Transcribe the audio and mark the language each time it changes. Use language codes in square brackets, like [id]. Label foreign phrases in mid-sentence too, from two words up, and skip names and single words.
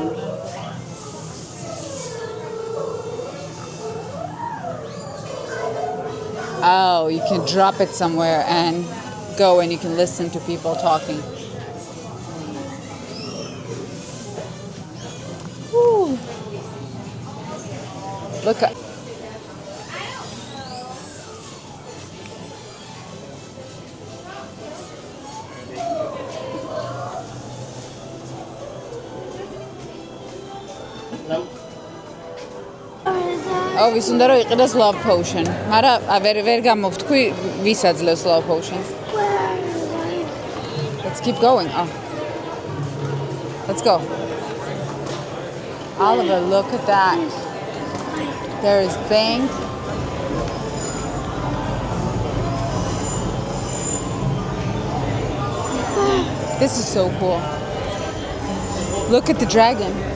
[en] Oh, you can drop it somewhere and go and you can listen to people talking. Woo. Look at. [ka] Oh, ვის უნდა რომ იყიდოს [en] love potion. [ka] მაგრამ ვერ გამოვთქვი ვის აძლევს [en] love potions. Let's keep going. Oh. Let's go. Oliver, look at that. There is bank. This is so cool. Look at the dragon.